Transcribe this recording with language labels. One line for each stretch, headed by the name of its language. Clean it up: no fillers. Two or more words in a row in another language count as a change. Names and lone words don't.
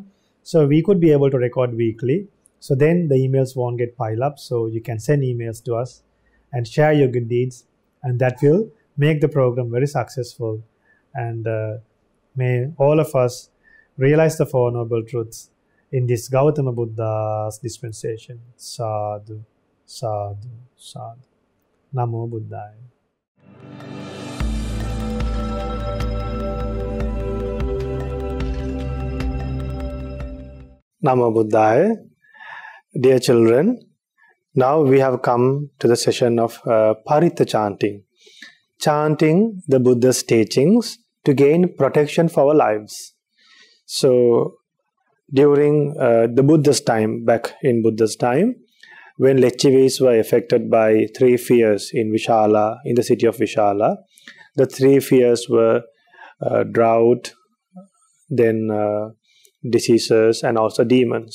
English: So we could be able to record weekly. So then the emails won't get piled up. So you can send emails to us and share your good deeds, and that will make the program very successful. And may all of us realize the Four Noble Truths in this Gautama Buddha's dispensation.
Pali: Sadhu, sadhu, sadhu. Namo Buddhaya. Namo Buddhaya.
English: Dear children, now we have come to the session of Paritta chanting. Chanting the Buddha's teachings to gain protection for our lives. So during the Buddha's time, back in Buddha's time, when Lecchivis were affected by 3 fears in Vishala, in the city of Vishala, the 3 fears were drought, then diseases, and also demons.